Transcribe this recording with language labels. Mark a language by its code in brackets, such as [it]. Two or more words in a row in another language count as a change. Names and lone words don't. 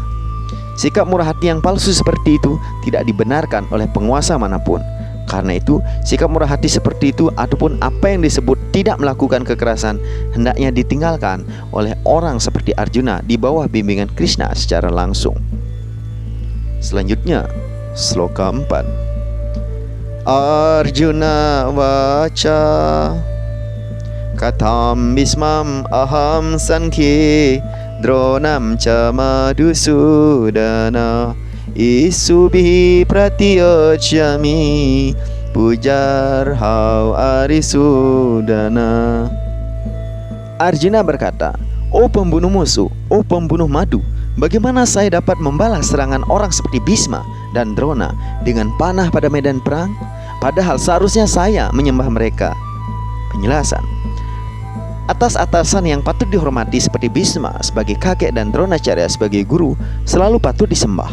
[id] Sikap murah hati yang palsu seperti itu tidak dibenarkan oleh penguasa manapun. Karena itu sikap murah hati seperti itu ataupun apa yang disebut tidak melakukan kekerasan hendaknya ditinggalkan oleh orang seperti Arjuna di bawah bimbingan Krishna secara langsung. Selanjutnya, sloka 4. [sa] Arjuna vacha katham bismam aham sankhe dronam ca madhusudana isubihi pratiyochyami pujarhau arisudana. [id] Arjuna berkata, "Oh pembunuh musuh, oh pembunuh madu, bagaimana saya dapat membalas serangan orang seperti Bhisma dan Drona dengan panah pada medan perang? Padahal seharusnya saya menyembah mereka." Penjelasan: atas atasan yang patut dihormati seperti Bhisma sebagai kakek dan Dronacharya sebagai guru selalu patut disembah.